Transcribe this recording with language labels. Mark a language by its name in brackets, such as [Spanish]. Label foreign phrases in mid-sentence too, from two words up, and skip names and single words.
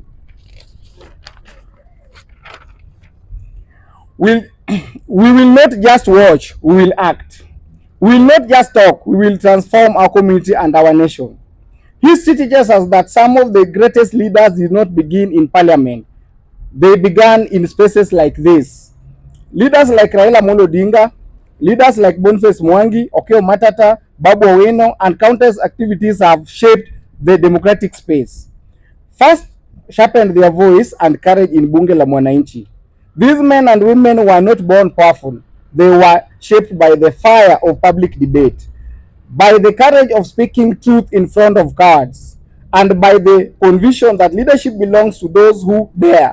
[English] We'll, we will not just watch, we will act. We will not just talk, we will transform our community and our nation. History teaches us that some of the greatest leaders did not begin in parliament. They began in spaces like this. Leaders like Raila Amolo Odinga, leaders like Boniface Mwangi, Okiya Matata, Babu Owino, and countless activities have shaped the democratic space. First, sharpened their voice and courage in Bunge la Mwananchi. These men and women were not born powerful. They were shaped by the fire of public debate, by the courage of speaking truth in front of cards, and by the conviction that leadership belongs to those who dare.